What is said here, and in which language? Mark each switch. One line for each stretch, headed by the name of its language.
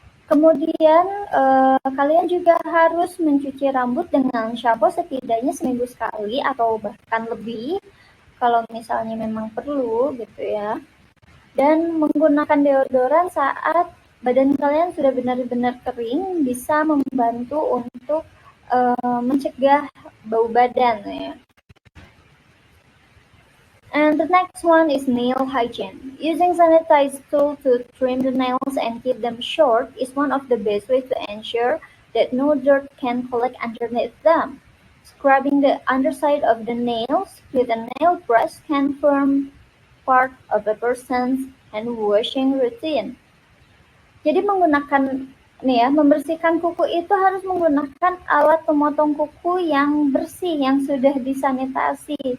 Indonesian: Kemudian kalian juga harus mencuci rambut dengan shampoo setidaknya seminggu sekali atau bahkan lebih kalau misalnya memang perlu gitu ya. Dan menggunakan deodoran saat badan kalian sudah benar-benar kering bisa membantu untuk mencegah bau badan ya.
English: And the next one is nail hygiene. Using sanitized tool to trim the nails and keep them short is one of the best ways to ensure that no dirt can collect underneath them. Scrubbing the underside of the nails with a nail brush can form part of a person's hand washing routine.
Indonesian: Jadi membersihkan kuku itu harus menggunakan alat pemotong kuku yang bersih, yang sudah disanitasi.